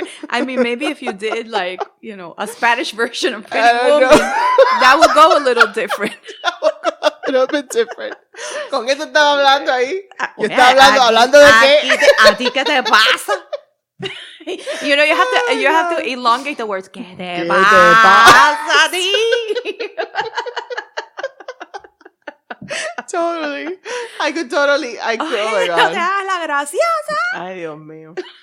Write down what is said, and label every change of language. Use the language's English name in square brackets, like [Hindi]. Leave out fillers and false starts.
[English] I mean, maybe if you did like, a Spanish version of Pretty Woman, that would go a little different. A little bit different. [Spanish] ¿Con qué te estaba hablando ahí? Yo estaba hablando de qué. ¿A ti qué te pasa? [English] You have to elongate the words. [Spanish] ¿Qué te pasa a ti? [English] Totally. I could. Oh my God. [Spanish] No te hagas la graciosa. Ay, Dios mío.